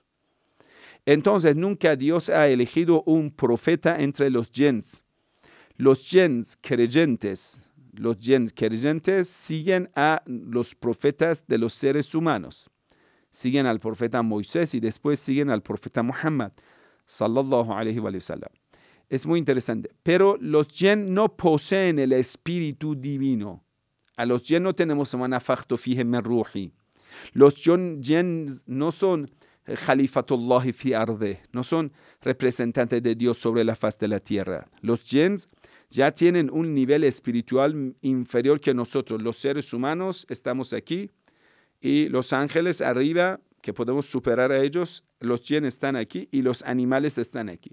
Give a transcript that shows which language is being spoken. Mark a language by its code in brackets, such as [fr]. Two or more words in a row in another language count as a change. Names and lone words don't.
[es] Entonces, nunca Dios ha elegido un profeta entre los yens. Los yens creyentes siguen a los profetas de los seres humanos. Siguen al profeta Moisés y después siguen al profeta Muhammad, [ar] صلى الله عليه وسلم. [es] Es muy interesante. Pero los yen no poseen el espíritu divino. A los yen no tenemos [ar] نفخت فيه من روحي. [es] Los yen no son [ar] خليفة الله في الأرض, [es] no son representantes de Dios sobre la faz de la tierra. Los jins ya tienen un nivel espiritual inferior que nosotros. Los seres humanos estamos aquí y los ángeles arriba, que podemos superar a ellos, los jins están aquí y los animales están aquí.